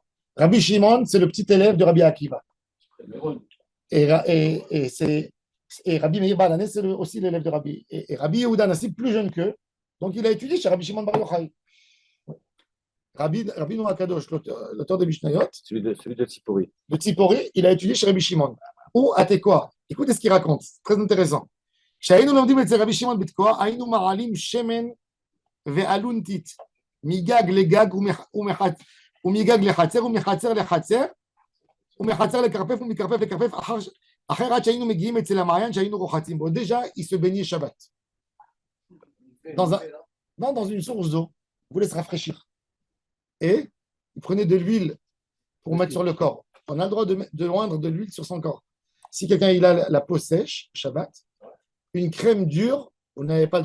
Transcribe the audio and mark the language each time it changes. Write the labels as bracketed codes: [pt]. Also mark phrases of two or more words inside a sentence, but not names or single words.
[fr] Rabbi Shimon, c'est le petit élève de Rabbi Akiva. Et Rabbi Meir Bar Hanès, c'est aussi l'élève de Rabbi. Et Rabbi Yehuda Hanassi, plus jeune qu'eux, Donc, il a étudié chez Rabbi Shimon Bar Yochai. Rabbi Noah Kadosh, l'auteur des Mishnayot, Celui de Tsipori. de Tzipori, il a étudié chez Rabbi Shimon. Ou à Tekoa. Écoutez ce qu'il raconte, c'est très intéressant. [he] כשהיינו לומדים אצל רבי שמעון בתקוע, היינו מעלים שמן ואלונתית, מגג לגג ומגג לחצר ומחצר לחצר, ומחצר לכרפף ומכרפף לכרפף, אחר עד שהיינו מגיעים אצל המעיין שהיינו רוחצים בו. [fr] Déjà, il se baignait Shabbat. Dans une source d'eau. Il voulait se rafraîchir. Et il prenait de l'huile pour mettre sur le corps. On a le droit de oindre de l'huile sur son corps. Si quelqu'un il a la peau sèche, Shabbat, une crème dure, vous n'avez pas le droit.